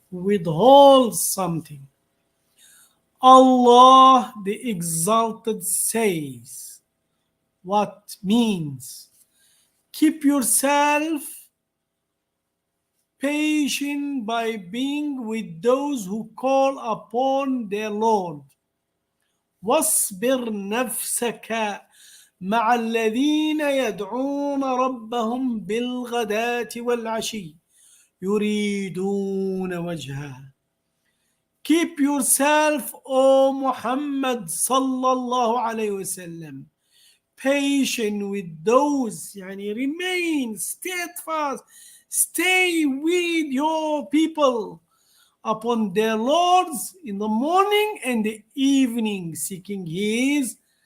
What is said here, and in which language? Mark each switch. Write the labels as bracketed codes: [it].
[en] Withhold something. Allah the Exalted says, what means? Keep yourself patient by being with those who call upon their Lord. [ar] واصبر نفسك مع الذين يدعون ربهم بالغداة والعشي يريدون وجهه. [en] Keep yourself, O Muhammad sallallahu alayhi wasallam, patient with those, remain steadfast, stay with your people upon their lords in the morning and the evening, seeking his